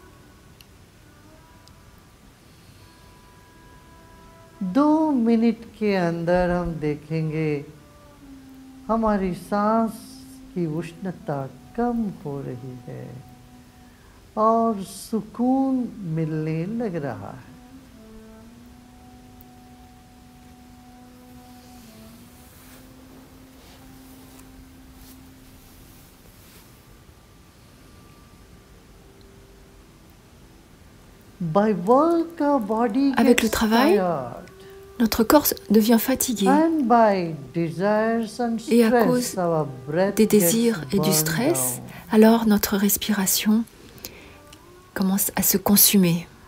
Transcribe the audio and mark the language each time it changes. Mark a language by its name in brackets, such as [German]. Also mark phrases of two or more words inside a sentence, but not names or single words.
[Hindi] 2 मिनट के अंदर हम देखेंगे हमारी सांस की उष्णता कम हो रही है और सुकून मिलने लग रहा है। [French] Avec le travail, notre corps devient fatigué et à cause des désirs et du stress, alors notre respiration commence à se consumer.